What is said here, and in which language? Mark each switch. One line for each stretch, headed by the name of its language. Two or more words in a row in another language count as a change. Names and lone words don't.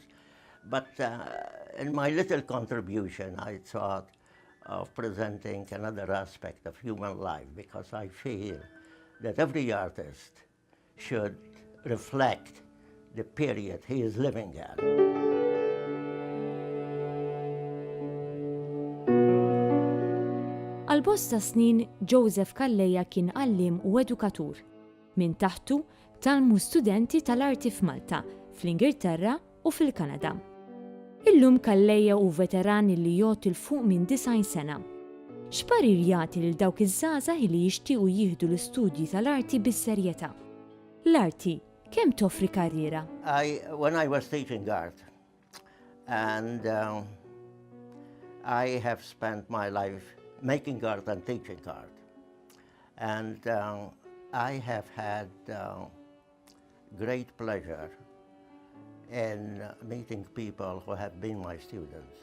English: But in my little contribution, I thought of presenting another aspect of human life, because I feel that every artist should reflect the period he is living in.
Maltese: Għal-bosta snin, Joseph Calleja kien għallim u edukatur. Min taħtu talmu studenti tal-arti f'Malta, fl-Ingilterra u fil-Kanada. Illum Calleja u veteran li jgħod il-fuq minn 90 sena. X'parir jagħti lil dawk iż-żgħażagħ li jixtiequ jieħdu l-istudji tal-arti bis-serjetà? L-arti kemm toffri karriera?
English: When I was teaching art, and I have spent my life making art and teaching art. And I have had great pleasure in meeting people who have been my students.